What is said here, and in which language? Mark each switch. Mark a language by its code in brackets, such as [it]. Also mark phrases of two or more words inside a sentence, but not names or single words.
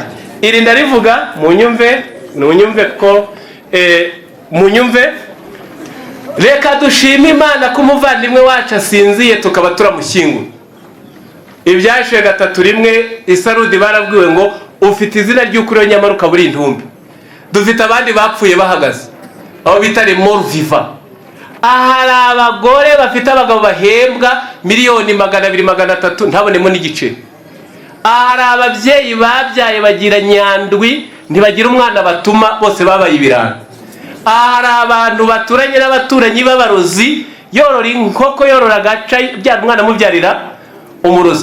[rw] Irinda rivuga munyumve reka dushime Imana ko umuvandimwe wacu asinziye tukaba turamushyingura. Ibyashiye 3:1 Isarudi barabwiwe ngo ufite izina ry'ukuri nyamara ukaba uri intumbi. Dufite abandi bapfuye bahagaze, aho bita [fr] les morts vivants. [rw] Ahari abagore bafite abagabo bahembwa miliyoni 200-300 ntabonemo n'igice. Ahari ababyeyi babyaye bagira nyandwi ntibagira umwana batuma, bose babaye ibirara. Ahari abantu baturanye n'abaturanyi b'abarozi, yorora inkoko, yorora agaca, byara umwana mubyarira umurozi.